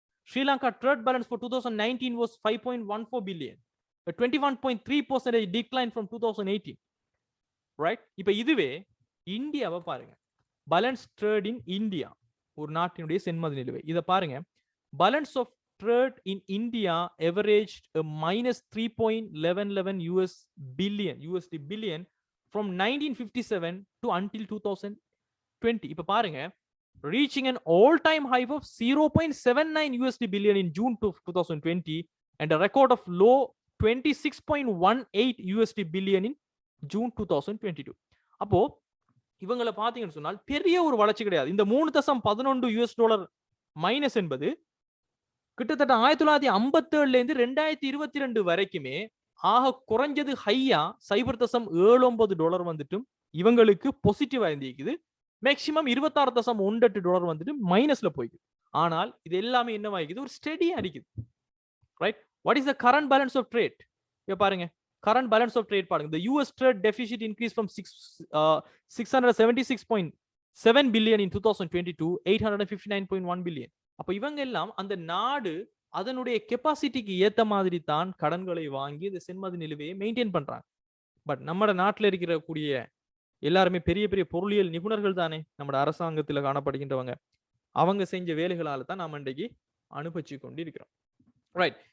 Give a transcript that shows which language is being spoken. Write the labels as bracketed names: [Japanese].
[English] Sri Lanka trade balance for 2019 was 5.14 billion. A 21.3% decline from 2018. Right? [Tamil] இப்போ இதுவே இந்தியாவை பாருங்க, [English] balance trade in India [Tamil] ஒரு நாட்டினுடைய சென்மதி நிலுவை. இதை பாருங்க, [English] Balance of trade in India average -3.11 USD billion from 1957 to until 2020. [Tamil] இப்போ பாருங்க, [English] reaching an all-time high of 0.79 USD billion in June 2020 and a record of low 26.18 USD billion in June 2022. [Tamil] அப்போ இவங்களை பாத்தீங்கன்னு சொன்னால் பெரிய ஒரு வளர்ச்சி கிடையாது. இந்த 3.11 US$ மைனஸ் என்பது கிட்டத்தட்ட 1957 இருந்து 2022 வரைக்குமே ஆக குறைஞ்சது ஹையா $0.79 வந்துட்டும் இவங்களுக்கு பாசிட்டிவா இருந்திருக்குது. மேக்சிமம் $26.18 வந்துட்டு மைனஸ்ல போய்க்குது. ஆனால் இது எல்லாமே என்னவாயிக்குது, ஒரு ஸ்டெடியா இருக்குது. [English] Right? What is the current balance of trade? [Tamil] இங்க பாருங்க, [English] current balance of trade பாருங்க. The US trade deficit increased from 676.7 billion in 2022 859.1 billion. [Tamil] அப்ப இவங்க எல்லாம் அந்த நாடு அதனுடைய கெப்பாசிட்டிக்கு ஏத்த மாதிரி தான் கடன்களை வாங்கி இந்த சென்மதி நிலுவையை மெயின்டைன் பண்றாங்க. பட் நம்ம நாட்டில் இருக்கிற கூடிய எல்லாருமே பெரிய பெரிய பொருளியல் நிபுணர்கள் தானே நம்ம அரசாங்கத்தில் காணப்படுகின்றவங்க. அவங்க செஞ்ச வேலைகளால தான் நாம இன்றைக்கு அனுபவிச்சு கொண்டு இருக்கிறோம். ரைட்?